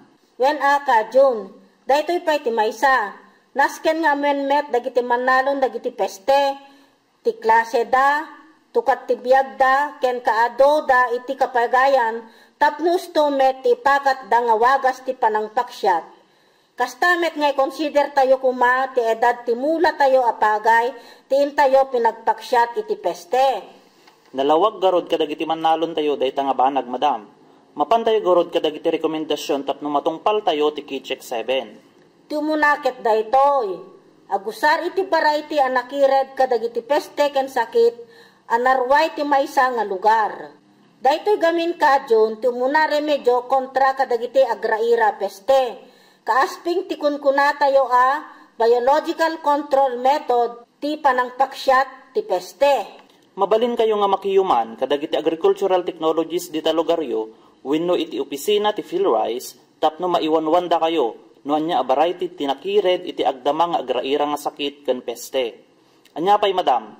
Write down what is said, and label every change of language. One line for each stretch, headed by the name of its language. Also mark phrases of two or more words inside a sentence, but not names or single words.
Iloko: Wen aka Jun, daytoy pay ti maysa. Nasken nga met dagiti mannalon dagiti peste, ti klase da, tukat ti biag da, ken kaado da iti kapagayan, tapnos to met ti pakat da nga wagas ti panangpaksyat. Kastamet nga i-consider tayo kuma ti edad ti mula tayo apagay, ti intayo pinagpaksyat iti peste. Nalawag garod kadagiti mannalon tayo dayta nga banag, madam. Mapan tayo garod kadagiti rekomendasyon tapno matungpal tayo ti Kitcheck 7. Ti umunakit daytoy. Agusar iti variety anakired kadagiti peste ken sakit anarway ti maysa nga lugar. Daytoy gamin Jun ti umuna remedyo kontra kadagiti agraira peste. Kaasping ti kunkuna tayo
English: biological control method
Iloko: ti panangpaksyat ti peste. Mabalin kayo nga makiyuman kadagiti
English: agricultural technologies
Iloko: di talugaryo wenno iti opisina ti PhilRice tapno maiwanwanda kayo no anya a variety tinakired iti agdama nga agraira nga sakit ken peste. Anya pay, madam?